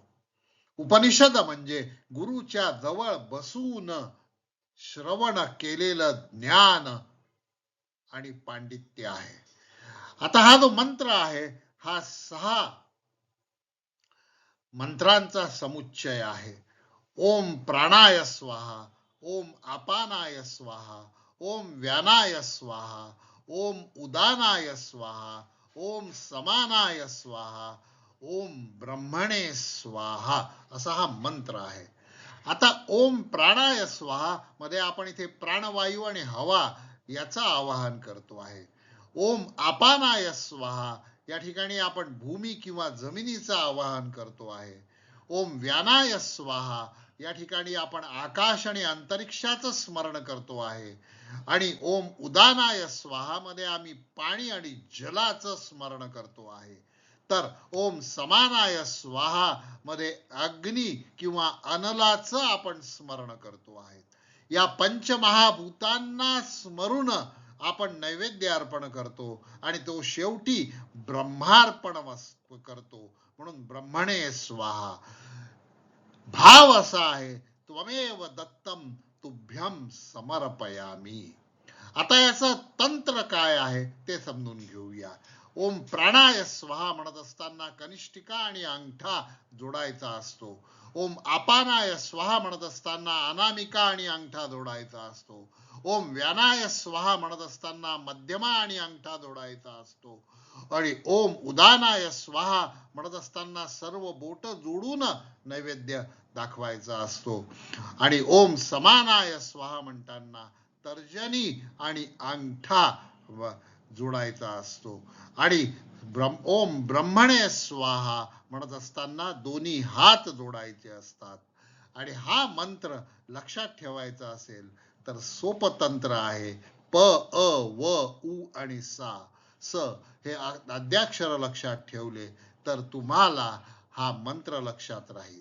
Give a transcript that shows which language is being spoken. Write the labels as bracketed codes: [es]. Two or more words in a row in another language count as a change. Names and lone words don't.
[mr] उपनिषद म्हणजे गुरुच्या जवळ बसून श्रवण केलेलं ज्ञान आणि पांडित्य आहे. आता हा जो मंत्र आहे हा 6 मंत्रांचा समुच्चय आहे. [sa] ओम प्राणाय स्वाहा, ओम अपानाय स्वाहा, ओम व्यानाय स्वाहा, ओम उदानाय स्वाहा, ओम समानाय स्वाहा, ओम ब्रह्मणे स्वाहा [mr] असा हा मंत्र आहे. आता [sa] ओम प्राणाय स्वाहा [mr] मध्ये आपण इथे प्राणवायू आणि हवा याचा आवाहन करतो आहे. [sa] ओम अपानाय स्वाहा [mr] या ठिकाणी आपण भूमी किंवा जमिनीचं आवाहन करतो आहे. [sa] ओम व्यानाय स्वाहा [mr] या ठिकाणी आपण आकाश आणि अंतरिक्षाचं स्मरण करतो आहे. आणि [sa] ओम उदानाय स्वाहा [mr] मध्ये आम्ही पाणी आणि जलाचं स्मरण करतो आहे. तर [sa] ओम समानाय स्वाहा [mr] मध्ये अग्नी किंवा अनलाचं आपण स्मरण करतो आहे. या पंचमहाभूतांना स्मरून आपण नैवेद्य अर्पण करतो आणि तो शेवटी ब्रह्मार्पण करतो. [sa] म्हणून ब्रह्मणे स्वाहा. [mr] भाव असा आहे [sa] त्वमेव दत्तम तुभ्यम समर्पयामी. [mr] आता याचं तंत्र काय आहे ते समजून घेऊया. [sa] ओम प्राणाय स्वाहा [mr] म्हणत असताना कनिष्ठिका आणि अंगठा जोडायचा असतो. [sa] ओम अपानाय स्वाहा [mr] म्हणत असताना अनामिका आणि अंगठा जोडायचा असतो. [sa] ओम व्यानाय स्वाहा [mr] म्हणत असताना मध्यमा आणि अंगठा जोडायचा असतो. आणि [sa] ओम उदानाय स्वाहा [mr] म्हणत असताना सर्व बोट जोडून नैवेद्य दाखवायचा असतो. आणि [sa] ओम समानाय स्वाहा [mr] म्हणताना तर्जनी आणि अंगठा जोडायचा असतो. आणि [sa] ओम ब्रह्मणे स्वाहा [mr] म्हणत असताना दोन्ही हात जोडायचे असतात. आणि हा मंत्र लक्षात ठेवायचा असेल तर सोपं तंत्र आहे. प, अ, व, उ आणि सा, स हे आद्याक्षर लक्षात ठेवले तर तुम्हाला हा मंत्र लक्षात राहील.